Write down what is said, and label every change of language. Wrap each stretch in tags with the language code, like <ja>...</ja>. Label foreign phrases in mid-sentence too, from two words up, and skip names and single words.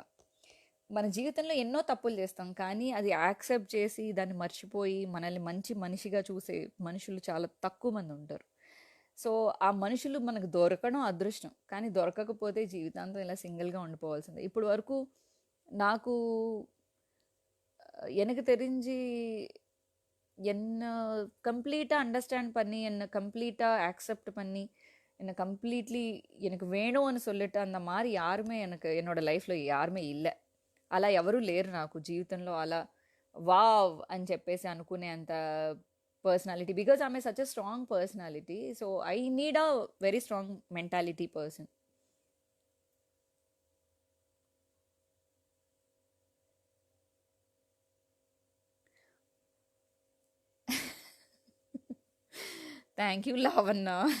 <te>మన జీవితంలో ఎన్నో తప్పులు చేస్తాం, కానీ అది యాక్సెప్ట్ చేసి దాన్ని మర్చిపోయి మనల్ని మంచి మనిషిగా చూసే మనుషులు చాలా తక్కువ మంది ఉంటారు. సో ఆ మనుషులు మనకు దొరకడం అదృష్టం, కానీ దొరకకపోతే జీవితాంతం ఇలా సింగిల్గా ఉండిపోవాల్సిందే. ఇప్పుడు వరకు నాకు</te> <ta>எனக்கு தெரிஞ்சு என்ன கம்ப்ளீட்டாக அண்டர்ஸ்டாண்ட் பண்ணி, என்னை கம்ப்ளீட்டாக ஆக்செப்ட் பண்ணி, என்னை கம்ப்ளீட்லி எனக்கு வேணும்னு சொல்லிட்டு அந்த மாதிரி யாருமே எனக்கு என்னோடய லைఫ్లో யாருமே இல்லை.</ta> <te>అలా ఎవరూ లేరు నాకు జీవితంలో. అలా వావ్ అని చెప్పేసి అనుకునే అంత పర్సనాలిటీ,</te> <en>Because I'm such a strong personality. So I need a very strong mentality person. Thank you, Lavanya.</en>